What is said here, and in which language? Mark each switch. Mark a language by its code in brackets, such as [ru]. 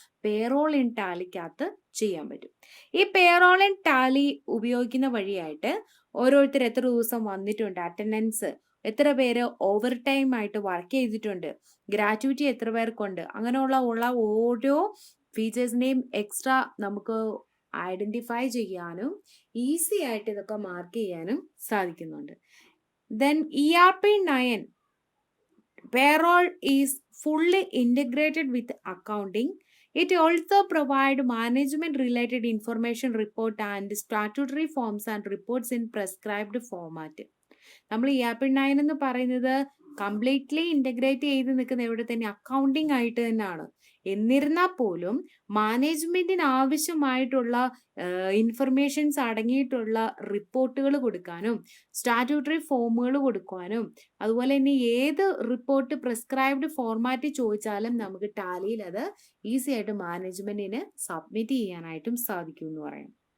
[ml] Payroll in ടാലിക്കകത്ത് ചെയ്യാൻ പറ്റും. ഈ പേറോൾ ഇൻ ടാലി ഉപയോഗിക്കുന്ന വഴിയായിട്ട് ഓരോരുത്തർ എത്ര ദിവസം വന്നിട്ടുണ്ട്, അറ്റൻഡൻസ്, എത്ര പേര് ഓവർ ടൈം ആയിട്ട് വർക്ക് ചെയ്തിട്ടുണ്ട്, ഗ്രാറ്റുവിറ്റി എത്ര പേർക്കുണ്ട്, അങ്ങനെയുള്ള ഓരോ ഫീച്ചേഴ്സിനെയും എക്സ്ട്രാ നമുക്ക് ഐഡൻറ്റിഫൈ ചെയ്യാനും ഈസി ആയിട്ട് ഇതൊക്കെ മാർക്ക് ചെയ്യാനും സാധിക്കുന്നുണ്ട്. [en] Then ERP9 payroll is fully integrated with accounting. It also provides management related information report and statutory forms and reports in prescribed format. [ml] നമ്മൾ ERP9 എന്ന് പറയുന്നത് കംപ്ലീറ്റ്ലി ഇൻ്റഗ്രേറ്റ് ചെയ്ത് നിൽക്കുന്ന എവിടെ തന്നെ അക്കൗണ്ടിങ് ആയിട്ട് തന്നെയാണ്. എന്നിരുന്നാൽ പോലും മാനേജ്മെൻറ്റിന് ആവശ്യമായിട്ടുള്ള ഇൻഫർമേഷൻസ് അടങ്ങിയിട്ടുള്ള റിപ്പോർട്ടുകൾ കൊടുക്കാനും സ്റ്റാറ്റ്യൂട്ടറി ഫോമുകൾ കൊടുക്കാനും അതുപോലെ തന്നെ ഏത് റിപ്പോർട്ട് പ്രിസ്ക്രൈബ്ഡ് ഫോർമാറ്റ് ചോദിച്ചാലും നമുക്ക് ടാലിയിൽ അത് ഈസി ആയിട്ട് മാനേജ്മെൻറ്റിന് സബ്മിറ്റ് ചെയ്യാനായിട്ടും സാധിക്കും എന്ന് പറയാം.